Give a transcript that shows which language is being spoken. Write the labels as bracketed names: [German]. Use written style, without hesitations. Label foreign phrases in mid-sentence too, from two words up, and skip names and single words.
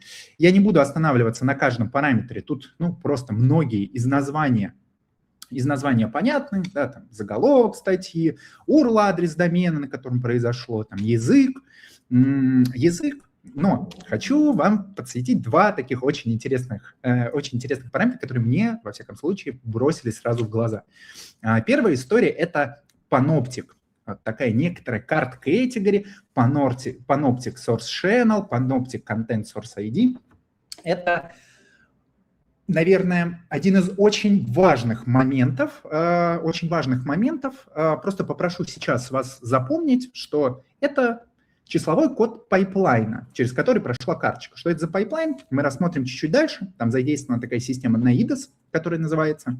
[Russian] Я не буду останавливаться на каждом параметре, тут просто многие из названия понятны, да, там заголовок статьи, URL, адрес домена, на котором произошло, там язык. Но хочу вам подсветить два таких очень интересных параметра, которые мне, во всяком случае, бросились сразу в глаза. Первая история – это Panoptic. Вот такая некоторая [English] card category, Panoptic Source Channel, Panoptic Content Source ID. [Russian] Это, наверное, один из очень важных моментов. Просто попрошу сейчас вас запомнить, что это числовой код пайплайна, через который прошла карточка. Что это за пайплайн, мы рассмотрим чуть-чуть дальше. Там задействована такая система NAIDS, которая называется.